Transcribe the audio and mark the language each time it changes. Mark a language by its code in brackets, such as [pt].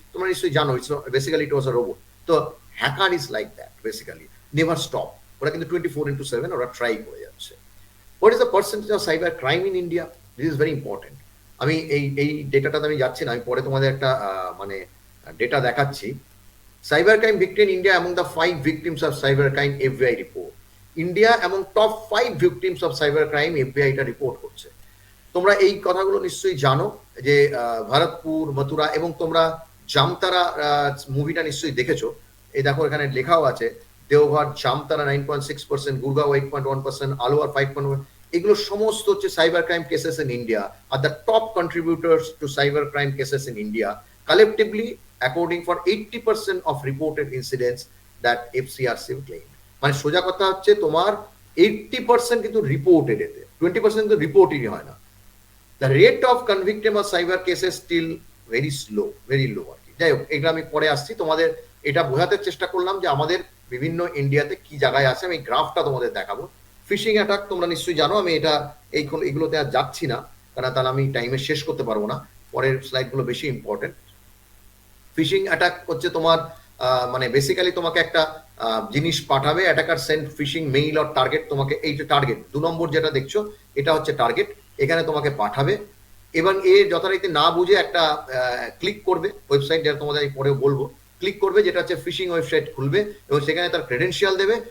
[bn] তোমরা নিশ্চয়ই জানো, [en] It's basically it was a robot. তো hacker is like that, basically never stop. [bn] ওরা কিন্তু 24/7 ওরা ট্রাই করে যাচ্ছে। [en] What is the percentage of cyber crime in India? This is very important. [bn] আমি এই ডেটাটাতে আমি যাচ্ছি না, আমি পরে তোমাদের একটা মানে ডেটা দেখাচ্ছি। [en] Cyber crime victim in India among the 5 victims of cyber crime FBI report. India among top 5 victims of cyber crime FBI [bn] এটা রিপোর্ট করছে। তোমরা এই কথাগুলো নিশ্চয়ই জানো যে ভরতপুর, মথুরা, এবং তোমরা জামতারা মুভিটা নিশ্চয়ই দেখেছো। এই দেখো এখানে লেখাও আছে, দেওঘর, জামতারা 9.6%, গুরগাঁও 8.1%, আলোয়ার 5.1%। এগুলো সমস্ত হচ্ছে [en] Cyber crime cases in India, আর the top contributors to cyber crime cases in India collectively accounting for 80% of reported incidents that FCRC claimed. [bn] মানে সোজা কথা হচ্ছে তোমার 80% কিন্তু রিপোর্টেড, এতে 20% কিন্তু রিপোর্টই হয় না। [en] The rate of conviction of cyber cases still very slow, very low আর কি। [bn] যাই হোক, এগুলো আমি পরে আসছি। তোমাদের এটা বোঝাতে চেষ্টা করলাম যে আমাদের বিভিন্ন ইন্ডিয়াতে কি জায়গায় আছে। আমি গ্রাফটা তোমাদের দেখাবো। ফিশিং অ্যাটাক তোমরা নিশ্চয়ই জানো, আমি এটা এইগুলোতে আর যাচ্ছি না, কারণ তাহলে আমি টাইমে শেষ করতে পারবো না। পরের স্লাইডগুলো বেশি ইম্পর্টেন্ট। ফিশিং অ্যাটাক হচ্ছে তোমার মানে বেসিক্যালি তোমাকে একটা জিনিস পাঠাবে, [en] attacker send phishing mail or target, [bn] তোমাকে এই যে টার্গেট 2 নম্বর যেটা দেখছো, এটা হচ্ছে টার্গেট, এখানে তোমাকে পাঠাবে, এবং এ যথারীতি না বুঝে একটা ক্লিক করবে ওয়েবসাইট, যেটা তোমাদের আমি পরেও বলবো, ক্লিক করবে, যেটা হচ্ছে ফিশিং ওয়েবসাইট খুলবে, এবং সেখানে তার ক্রেডেনশিয়াল দেবে।